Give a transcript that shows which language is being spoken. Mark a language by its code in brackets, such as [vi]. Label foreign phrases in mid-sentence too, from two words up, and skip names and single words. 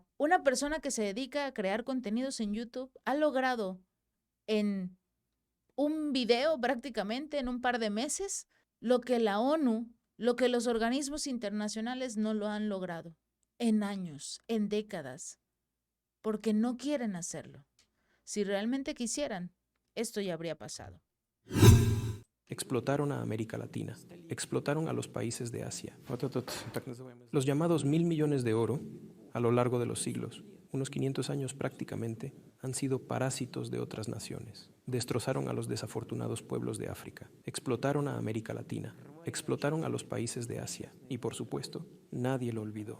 [es] Una persona que se dedica a crear contenidos en YouTube ha logrado en un video prácticamente en un par de meses lo que la ONU, lo que los organismos internacionales no lo han logrado en años, en décadas, porque no quieren hacerlo. Si realmente quisieran, esto ya habría pasado. Explotaron a América Latina, explotaron a los países de Asia. [ru] Вот этот так называемый [es] Los llamados 1.000 millones de oro, a lo largo de los siglos, unos 500 años prácticamente, han sido parásitos de otras naciones. Destrozaron a los desafortunados pueblos de África, explotaron a América Latina, explotaron a los países de Asia y, por supuesto, nadie lo olvidó.